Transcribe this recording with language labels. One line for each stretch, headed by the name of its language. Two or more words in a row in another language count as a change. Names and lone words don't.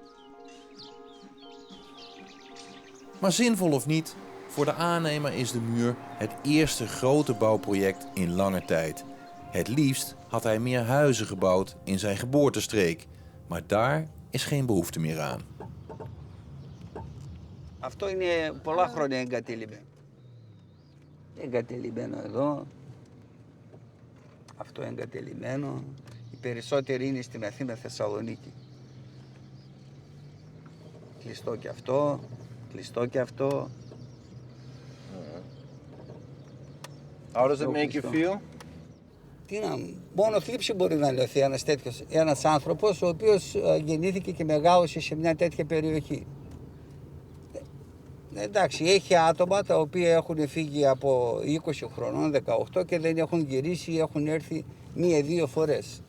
Dutch: Maar zinvol of niet, voor de aannemer is de muur het eerste grote bouwproject in lange tijd. Het liefst had hij meer huizen gebouwd in zijn geboortestreek, maar daar is geen behoefte meer aan.
Greek: Αυτό είναι πολλά χρόνια εγκατελειμμένο. Εγκατελειμμένο εδώ. Αυτό εγκατελειμμένο. Οι περισσότεροι είναι στην Αθήνα, Θεσσαλονίκη. Κλειστό και αυτό, κλειστό και αυτό.
English: How does it make you feel?
Greek: Τι να, μόνο θλίψη μπορεί να νιώθει ένας άνθρωπος ο οποίος γεννήθηκε και μεγάλωσε σε μια τέτοια περιοχή. Εντάξει, έχει άτομα τα οποία έχουν φύγει από 20 χρονών, 18 και δεν έχουν γυρίσει ή έχουν έρθει 1-2 φορές.